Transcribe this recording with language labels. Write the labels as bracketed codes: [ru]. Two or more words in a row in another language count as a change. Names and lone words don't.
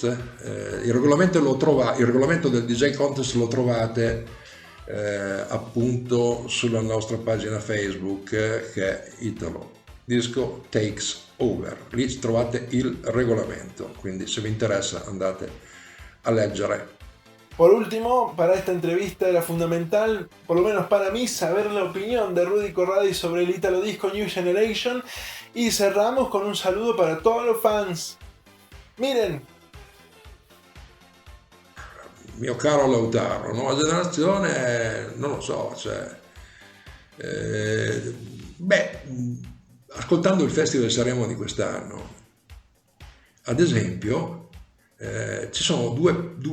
[it] Il regolamento del DJ contest lo trovate appunto sulla nostra pagina Facebook, che è Italo Disco Takes Over. Lì trovate il regolamento, quindi se vi interessa andate a leggere. [es] Por último, para esta entrevista era fundamental, por lo menos para mí, saber la opinión de Rudy Corradi sobre el Italo Disco New Generation, y cerramos con un saludo para todos los fans. Miren. [it] Mio caro Lautaro, nuova generazione, non lo so, cioè, ascoltando il Festival di Sanremo di quest'anno, ad esempio, ci sono due